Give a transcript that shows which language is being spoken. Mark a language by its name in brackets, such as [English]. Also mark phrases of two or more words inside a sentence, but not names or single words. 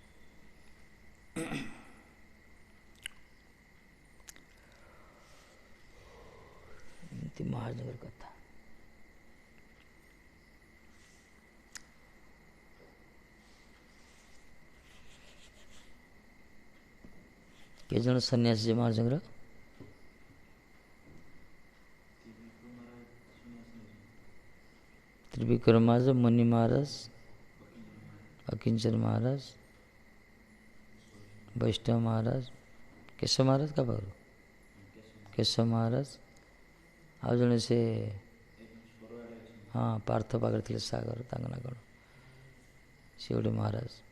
[Odia] ଏମିତି ମହାରାଜଙ୍କର କଥା। କେତେ ଜଣ ସନ୍ନ୍ୟାସୀ ଯେ ମହାରାଜଙ୍କର? त्रिविक्रम महाराज, मुनि महाराज, अकिंचन महाराज, वैष्णव महाराज, केशव महाराज का बाबू केशव महाराज, ଆଉ ଜଣେ ସେ ହଁ ପାର୍ଥ ପାଖରେ ଥିଲେ ସାଗର, ତାଙ୍କ ନା କ'ଣ, ସେ ଗୋଟେ ମହାରାଜ।